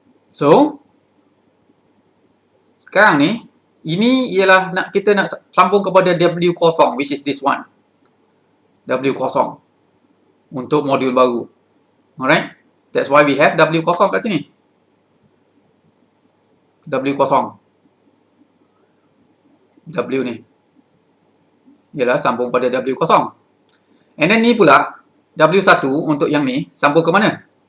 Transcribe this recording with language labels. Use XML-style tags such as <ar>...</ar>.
<ms>So sekarang ni ini ialah kita nak sambung kepada W0,</ms> <en>which is this one.</en> <ms>W0 untuk modul baru. Alright?</ms> <en>That's why we have W0</en> <ms>kat sini. W0. W ni ialah sambung pada W0.</ms> <en>And then</en> <ms>ni pula W1 untuk yang ni sambung ke mana?</ms>